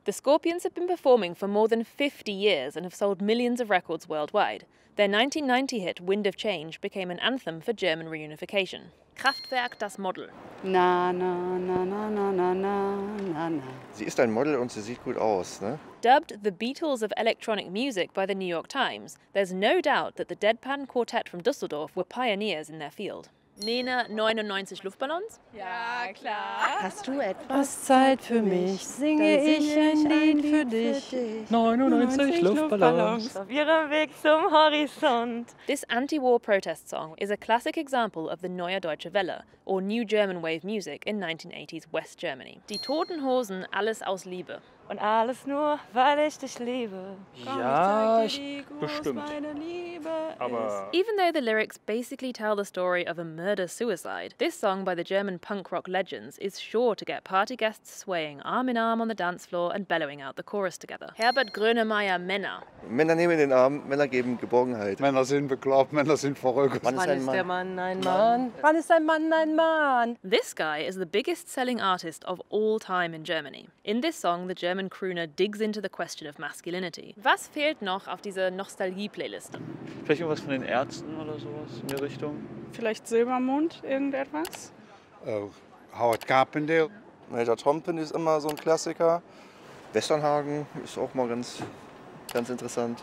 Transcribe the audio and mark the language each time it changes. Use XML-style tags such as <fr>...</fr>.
<en>The Scorpions have been performing for more than 50 years and have sold millions of records worldwide. Their 1990 hit Wind of Change became an anthem for German reunification.</en> <de>Kraftwerk, das Model. Na na na na na na na na na. Sie ist ein Model und sie sieht gut aus, ne?</de> <en>Dubbed the Beatles of electronic music by the New York Times, there's no doubt that the Deadpan Quartet from Düsseldorf were pioneers in their field.</en> <de>Nena, 99 Luftballons? Ja, klar. Hast du etwas? Was Zeit für mich, singe ich ein Lied für dich. 99 Luftballons. Auf ihrem Weg zum Horizont.</de> <en>This anti-war protest song is a classic example of the Neue Deutsche Welle, or New German Wave music in 1980s West Germany.</en> <de>Die Toten Hosen, alles aus Liebe. Und alles nur, weil ich dich liebe. Ja, bestimmt. Aber</de> <en>even though the lyrics basically tell the story of a murder-suicide, this song by the German punk rock legends is sure to get party guests swaying arm in arm on the dance floor and bellowing out the chorus together.</en> <de>Herbert Grönemeyer, Männer. Männer nehmen den Arm, Männer geben Geborgenheit. Männer sind bekloppt, Männer sind verrückt. Wann ist ein Mann? Der Mann ein Mann? Wann ist ein Mann ein Mann?</de> <en>This guy is the biggest selling artist of all time in Germany. In this song, the German crooner digs into the question of masculinity.</en> <de>Was fehlt noch auf dieser Nostalgie-Playliste? Vielleicht irgendwas von den Ärzten oder sowas in der Richtung? Vielleicht Silbermond, irgendetwas? Howard Carpendale. Major Tom ist immer so ein Klassiker. Westernhagen ist auch mal ganz interessant.</de>